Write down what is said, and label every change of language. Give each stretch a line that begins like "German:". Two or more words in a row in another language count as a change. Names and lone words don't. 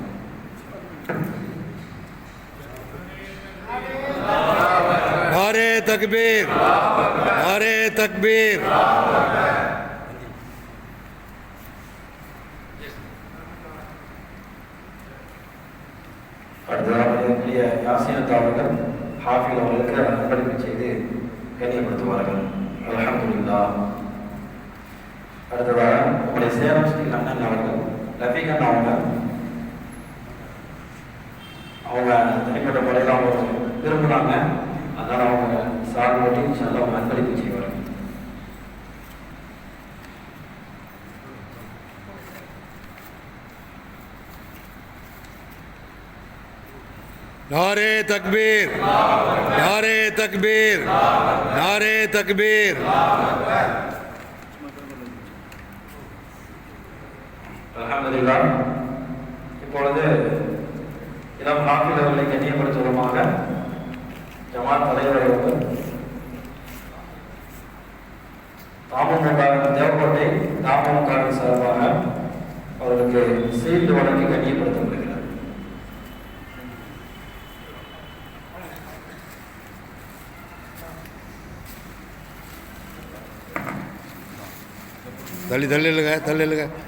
Urdu: نعرۂ تکبیر، نعرۂ تکبیر.
Tamil: அடுத்ததாக யாசினத் அவர்கள் ஹாஃபிஸ் அவர்களுக்கு அன்பளிப்பு செய்து கண்ணியப்படுத்துவார்கள். அல்ஹம்துலில்லாஹ். அடுத்ததாக நம்முடைய சேலம் ஸ்ரீ அண்ணன் அவர்கள் ரஃபீகன் அவங்க தனிப்பட்ட முறையில் அவங்க விரும்புகிறாங்க. அதனால் அவங்க சார் ஓட்டி நல்ல அவங்க அன்பளிப்பு செய்வார்கள்.
Urdu: نعرۂ تکبیر، نعرۂ تکبیر، نعرۂ تکبیر.
Tamil: அல்ஹம்துலில்லாஹ். இப்பொழுது இளம் ஹாஃபிஸ் அவர்களை கண்ணியப்படுத்துவதற்காக ஜமாத் தலைவர் அவர்கள் தேவக்கோட்டை தாமமுக சார்பாக அவர்களுக்கு சீல்டு வழங்கி கண்ணியப்படுத்தப்படுகிறார். தள்ளி தள்ளிலுங்க, தள்ளிலுங்க।